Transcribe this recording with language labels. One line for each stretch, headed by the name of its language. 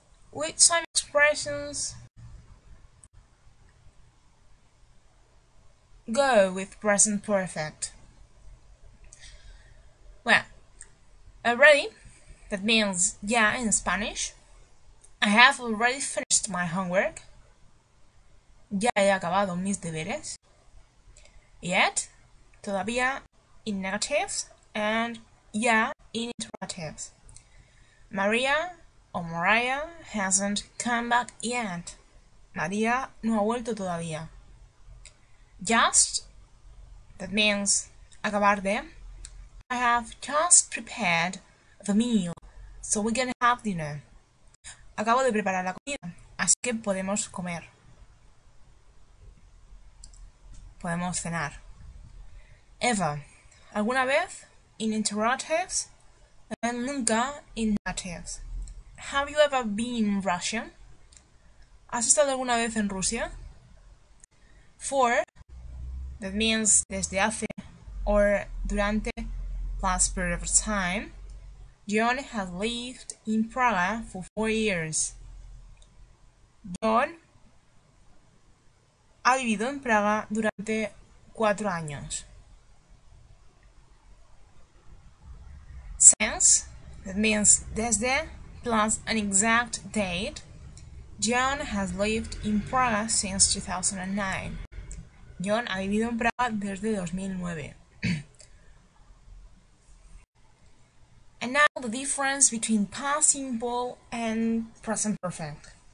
English: Which time expressions go with present perfect? Well, already, that means ya in Spanish. I have already finished my homework.
Spanish: Ya he acabado mis deberes.
English: Yet, todavía in negatives, and ya in interrogatives. Maria or Mariah hasn't come back yet.
Spanish: María no ha vuelto todavía.
English: Just, that means acabar de. I have just prepared the meal, so we can have dinner.
Spanish: Acabo de preparar la comida, así que podemos comer. Podemos cenar.
English: Ever, alguna vez in interrogatives, and nunca in negatives. Have you ever been in Russia?
Spanish: ¿Has estado alguna vez en Rusia?
English: For, that means desde hace or durante, plus period of time, John has lived in Praga for 4 years.
Spanish: John ha vivido en Praga durante 4 años.
English: Since, that means desde, plus an exact date, John has lived in Praga since 2009.
Spanish: John ha vivido en Praga desde 2009.
English: And now the difference between past simple and present perfect.